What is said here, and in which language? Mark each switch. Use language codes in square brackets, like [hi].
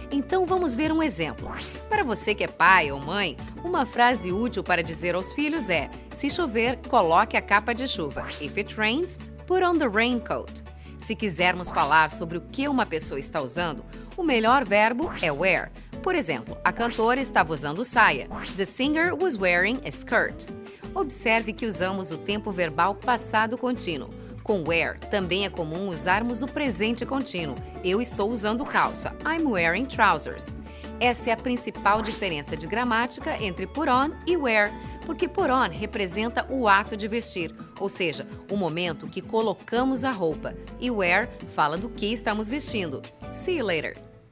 [pt] Então vamos ver um exemplo. Para você que é pai ou mãe, uma frase útil para dizer aos filhos é: se chover, coloque a capa de chuva. [en] If it rains, put on the raincoat. [pt] Se quisermos falar sobre o que uma pessoa está usando, o melhor verbo é wear. Por exemplo, a cantora estava usando saia. [en] The singer was wearing a skirt. [pt] Observe que usamos o tempo verbal passado contínuo. Com wear, também é comum usarmos o presente contínuo. Eu estou usando calça. [en] I'm wearing trousers. [pt] Essa é a principal diferença de gramática entre put on e wear, porque put on representa o ato de vestir, ou seja, o momento que colocamos a roupa, e wear fala do que estamos vestindo. [en] See you later!